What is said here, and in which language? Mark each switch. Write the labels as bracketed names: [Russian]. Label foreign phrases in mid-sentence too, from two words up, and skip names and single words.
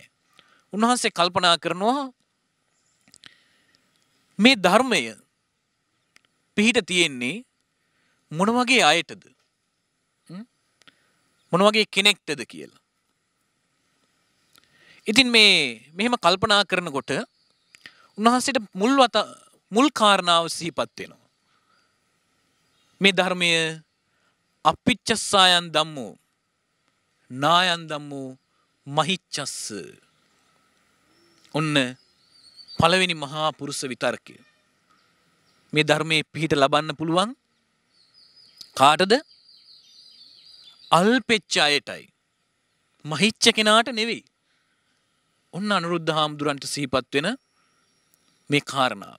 [Sinhala] උන්වහන්සේ කල්පනා කරනවා මේ ධර්මය පිහිට තියෙන්නේ මොන වගේ අයටද? මොන වගේ කෙනෙක්ටද කියලා. ඉතින් මේ මෙහෙම කල්පනා කරනකොට උන්වහන්සේට මුල් කාරණාව සිහිපත් වෙනවා. මේ ධර්මය [Pali] අපිච්චස්සායන් ධම්මෝ නායන් ධම්මෝ මහිච්ඡස්ස. [Sinhala] ඔන්න පළවෙනි මහා පුරුෂ විතර්කය. මේ ධර්මයේ පිහිට ලබන්න පුළුවන් කාටද? අල්පෙච්ච අයටයි. මහිච්ච කෙනාට නෙවෙයි. ඔන්න අනුරුද්ධ හාමුදුරන්ට සිහිපත් වෙන මේ කාරණාව.